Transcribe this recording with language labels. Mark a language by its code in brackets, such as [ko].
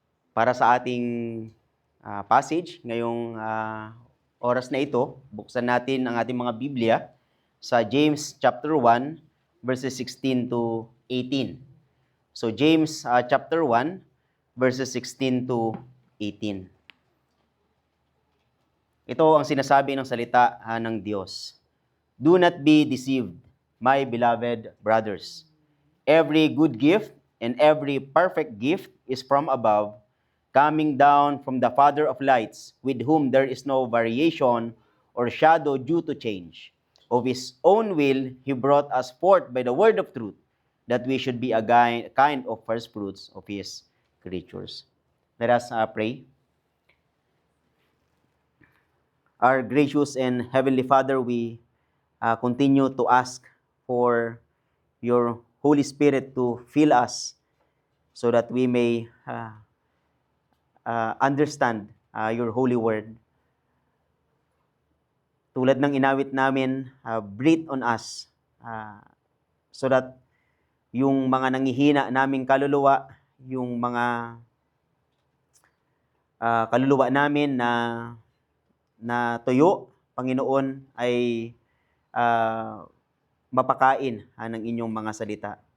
[tl] Para sa ating passage ngayong oras na ito, buksan natin ang ating mga Biblia sa James chapter 1 verses 16 to 18. [en] So James chapter 1 verses 16 to 18. [tl] Ito ang sinasabi ng salita ng Diyos. [en] Do not be deceived, my beloved brothers. Every good gift and every perfect gift is from above, coming down from the Father of lights, with whom there is no variation or shadow due to change. Of His own will, He brought us forth by the word of truth, that we should be a kind of first fruits of His creatures. Let us pray. Our gracious and heavenly Father, we continue to ask for your Holy Spirit to fill us so that we may understand your holy word. [tl] Tulad ng inawit namin, [en] breathe on us so that [tl] yung mga nanghihina naming kaluluwa, yung mga kaluluwa namin na tuyo, Panginoon, ay mapakain ng inyong mga salita.